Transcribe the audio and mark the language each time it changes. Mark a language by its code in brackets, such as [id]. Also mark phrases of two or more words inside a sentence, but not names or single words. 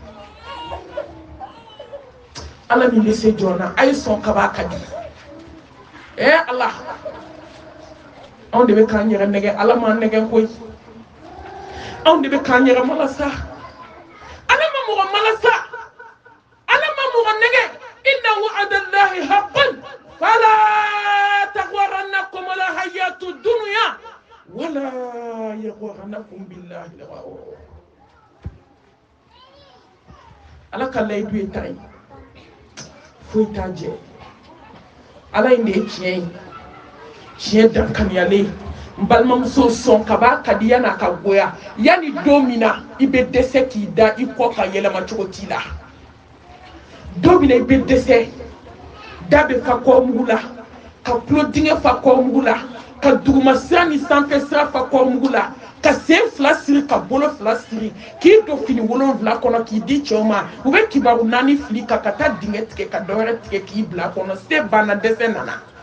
[bm] ala min bɛ se jɔn na a ye sɔn ka b'a ka di ala anw de bɛ k'an yɛrɛ nɛgɛ ala m'an nɛgɛ koyi anw de bɛ k'an yɛrɛ malasa ala ma mɔgɔ malasa ala ma mɔgɔ nɛgɛ [ar] إن وعد الله حق فلا تغرنكم الحياة الدنيا ولا يغرنكم بالله الغرور [bm] ala ka layidu ye ta ye foyi t'a jɛ ala in de ye tiɲɛ ye tiɲɛ dankaniyalen n balimamuso sɔn ka b'a ka di yan'a ka goya yanni don min na i bɛ dɛsɛ k'i da i kɔ ka yɛlɛma cogo t'i la don min na i bɛ dɛsɛ da bɛ fa kɔmugu la ka tulo dingɛ fa kɔmugu la ka duguma sira ni sanfɛ sira fa kɔmugu la ka sen fila siri ka bolo fila siri k'i don fini 7 kɔnɔ k'i di cɛw ma u bɛ kibaru 4 fili ka taa dingɛ tigɛ ka dɔwɛrɛ tigɛ k'i bila kɔnɔ se banna dɛsɛ nana